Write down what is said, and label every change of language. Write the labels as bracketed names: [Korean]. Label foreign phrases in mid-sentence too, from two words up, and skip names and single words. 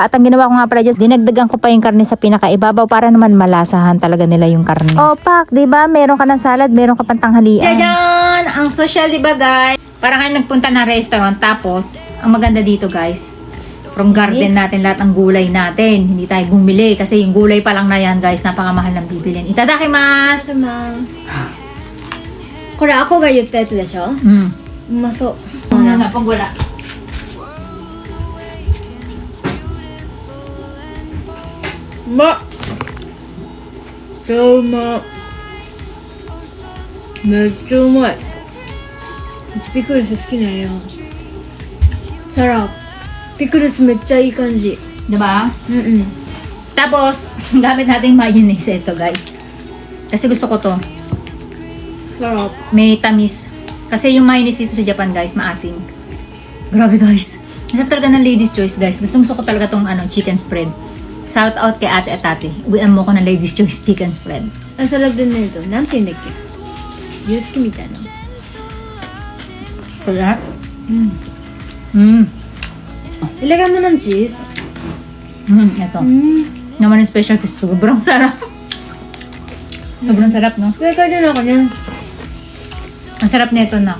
[Filipino] At ang ginawa ko nga pala dyan, dinagdagan ko pa yung karne sa pinakaibabaw para naman malasahan talaga nila yung karne. O pak, diba? Meron ka ng salad, meron ka pang tanghalian. Jajan! Ang social, diba guys? Parang kayo nagpunta ng restaurant tapos, ang maganda dito guys, [English] from garden [Filipino] natin lahat ang gulay natin. Hindi tayo bumili kasi yung gulay pa lang na yan guys, napakamahal ng bibilin. [Japanese] Itadakimasu! これアコが言ったやつでしょ。うまそう。 [Filipino] Ano na, pag wala. [Japanese] ピクルス好きなんよ。サラ、ピクルスめっちゃいい感じ。 [Filipino] Diba? [Japanese] うんうん。 [Filipino] Tapos, gamit natin mayonnaise ito guys. Kasi gusto ko to. Sarap. May tamis. Kasi yung mayonnaise dito sa Japan guys, maasim. Grabe guys. Masarap talaga ng ladies choice guys. Gusto ko talaga tong [English] chicken spread. [Filipino] Shout out kay ate at ate. Uwian mo ko ng ladies choice [English] chicken spread. [Japanese] あ、サラダねと、なんて言うんだっけ。ユースケみたいな。 [Filipino] Kaya? Ilagay mo ng cheese. Ito. Naman yung special kasi sobrang sarap. Sobrang sarap, no? Kaya din ako niyan. Ang sarap nito na.